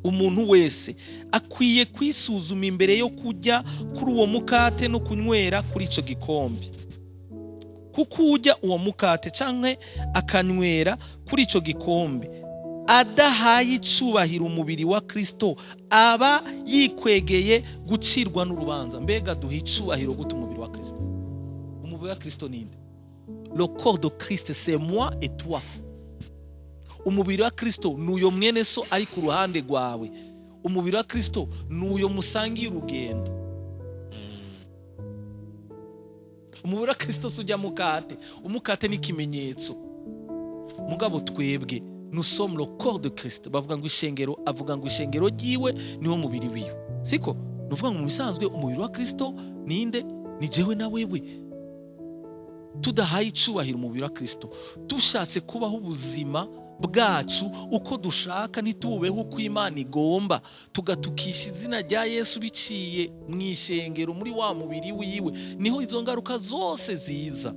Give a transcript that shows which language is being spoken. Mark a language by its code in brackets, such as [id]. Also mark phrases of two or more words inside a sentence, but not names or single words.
[rn] umuntu wese akwiye kwisuzuma imbere yo kujya kuri uwo mukate no kunywera kuri ico gikombe, kuko ujya uwo mukate canke akanywera kuri ico gikombe adahaye icubahiro umubiri wa Kristo aba yikwegeye gucirwa n'urubanza. Mbega duha icubahiro gute umubiri wa Kristo? Umubiri wa Kristo ninde? [fr] Le corps de Christ c'est moi et toi. [rn] Umubiri wa Kristo nuyo mwene so ari ku ruhande rwawe. Umubiri wa Kristo nuyo musangiye urugendo. Umubiri wa Kristo sujya mukate. Umukate ni ikimenyetso. Mugabo twebwe [fr] nous sommes le corps de Christ. [rn] Bavuga ngo ishengero, avuga ngo ishengero ryiwe niwo mubiri wiwe. Siko? Nuvuga ngo mu bisanzwe umubiri wa Kristo ninde? Ni jewe na wewe. Tudahaye icubahiro umubiri wa Kristo, dushatse kubaho ubuzima bwacu uko dushaka, ntitubeho uko Imana igomba, tugatukisha izina rya Yesu biciye mw'ishengero muri wa mubiri wiwe, niho izo ngaruka zose ziza.